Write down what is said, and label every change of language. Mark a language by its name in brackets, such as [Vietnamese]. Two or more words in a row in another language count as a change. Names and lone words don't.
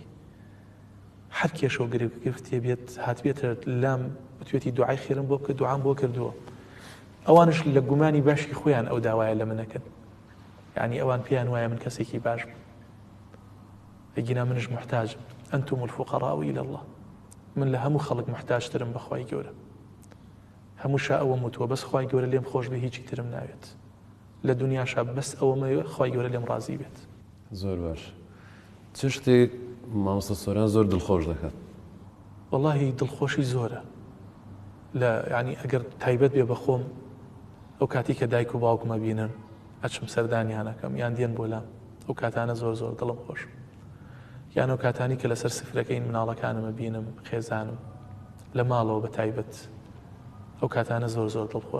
[Central Kurdish] هەر کێشە و گرفتێ بێت هاتبێتە لام بتوێتی دوعای خێرم بۆ بکە دوعام بۆ کردووە. ئەوانش لە گومانی باشی خۆیان ئەو داوایە لە منەکەن، یعنی ئەوان پێیان وایە من کەسێکی باش بوو، ئەگینا منش محتاجم، [Arabic] ئەنتم الفقراء إلى الله، [Central Kurdish] من لە هەموو خەڵک محتاجترم بە خوای گەورە، هەموو شا ئەوە وتووە بەس خوای گەورە لێم خۆش بێ هیچی ترم ناوێت لە دنیاشا بەس ئەوەمە خوای گەورە لێم ڕازی بێت. زۆر باش. چ شتێک مامۆستا سۆران زۆر دڵخۆش دەکات؟ وەڵاهی دڵخۆشی زۆرە، لە ینی ئەگەر تایبەت بێ بە خۆم ئەو کاتی کە دایک و باوکمە بینن ئەچم سەردانیانەکەم یان دێن بۆ لام، ئەو کاتانە زۆر دڵم خۆش، یان ئەو کاتانی کە لەسەر سفرەکەین مناڵەکانمە بینم خێزانم لە ماڵەوە بە تایبەت، ئەو کاتانە زۆر دڵخۆش.